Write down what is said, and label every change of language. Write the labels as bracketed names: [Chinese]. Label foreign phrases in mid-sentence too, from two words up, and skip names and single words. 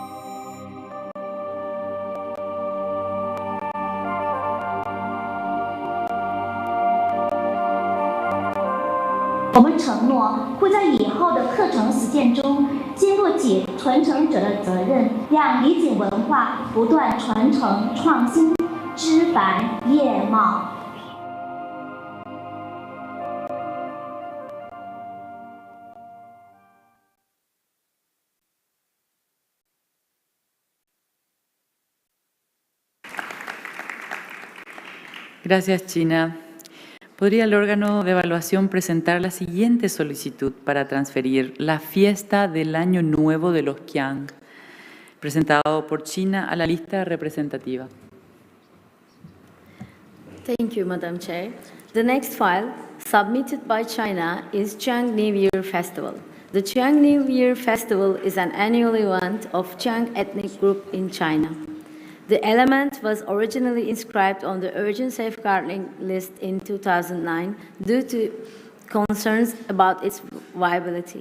[Chinese] 我们承诺会在以后的课程实践中兼顾起传承者的责任，让礼锦文化不断传承创新，枝繁叶茂。 [Spanish] Gracias, China. ¿Podría el órgano de evaluación presentar la siguiente solicitud para transferir la fiesta del Año Nuevo de los Qiang, presentado por China, a la lista representativa? [English] Thank you, Madam Chair. The next file submitted by China is Chang New Year Festival. The Chang New Year Festival is an annual event of Chang ethnic group in China. The element was originally inscribed on the urgent safeguarding list in 2009 due to concerns about its viability.